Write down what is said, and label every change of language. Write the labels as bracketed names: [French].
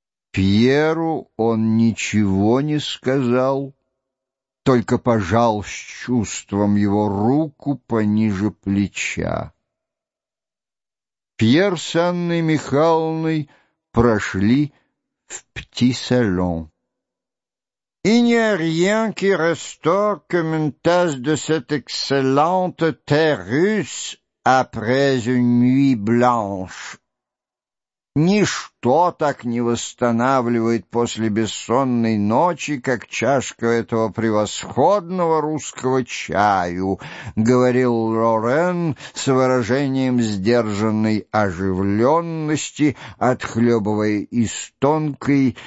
[Russian] Пьеру он ничего не сказал, только пожал с чувством его руку пониже плеча. Пьер с Анной Михайловной прошли в пти-салон. [French] «Il n'y a rien qui restaure comme une tasse de cette excellente thé russe après une nuit blanche. [Russian] Ничто так не восстанавливает после бессонной ночи, как чашка этого превосходного русского чаю», — говорил Лорен с выражением сдержанной оживленности, отхлебывая из тонкой,